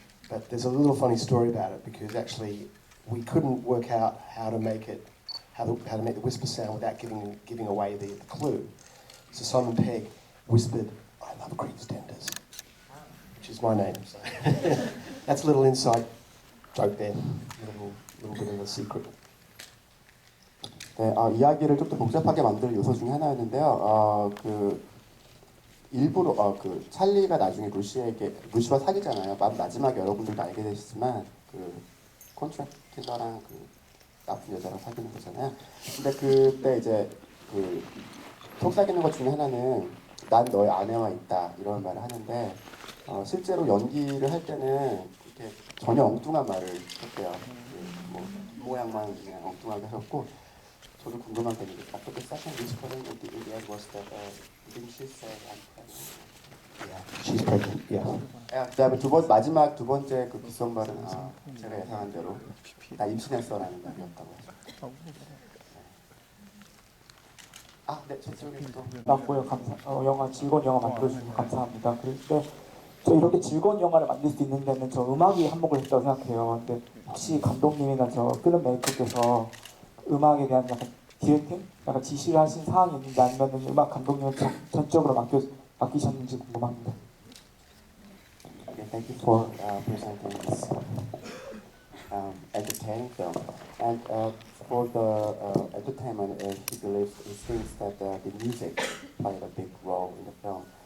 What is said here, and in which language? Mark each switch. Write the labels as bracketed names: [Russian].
[English] But there's a little funny story about it, because actually we couldn't work out how to make the whisper sound without giving away the clue. So Simon Pegg whispered, "I love Creed's Tenders," which is my name. So that's a little inside joke there, a little bit of a secret. [Korean] 네, 이야기를 좀 더 복잡하게 만드는 요소 중에 하나였는데요. 일부러 그 찰리가 나중에 루시와 사귀잖아요. 마지막에 여러분들도 알게 되시지만 그 컨트랙트 킬러랑 그 나쁜 여자랑 사귀는 거잖아요. 근데 그때 이제 그 속삭이는 것 중에 하나는 난 너의 아내와 있다 이런 말을 하는데 실제로 연기를 할 때는 이렇게 전혀 엉뚱한 말을 했대요. 뭐 모양만 그냥 엉뚱하게 하셨고 저도 궁금한 게 있는데 [English] after the second whispering in the end was that didn't she say I'm pregnant? Yeah, she's pregnant. Yeah. [Korean] 그다음에 마지막 두 번째 그 귓속말은 제가 예상한 대로 나 임신했어라는 말이었다고 하죠. 아, 네, 저쪽에 또. 맞고요. 영화 즐거운 영화 만들어주셔서 감사합니다. 근데 저 이렇게 즐거운 영화를 만들 수 있는 데는 저 음악이 한몫을 했다고 생각해요. 근데 혹시 감독님이나 저 필름 메이커께서 음악에 대한 약간 디렉팅? 약간 지시를 하신 사항이 있는지 아니면 음악 감독님은 전적으로 맡기셨는지 궁금합니다. [English] Okay, thank you for presenting this entertaining film. And for the entertainment, he thinks that the music played a big role in the film.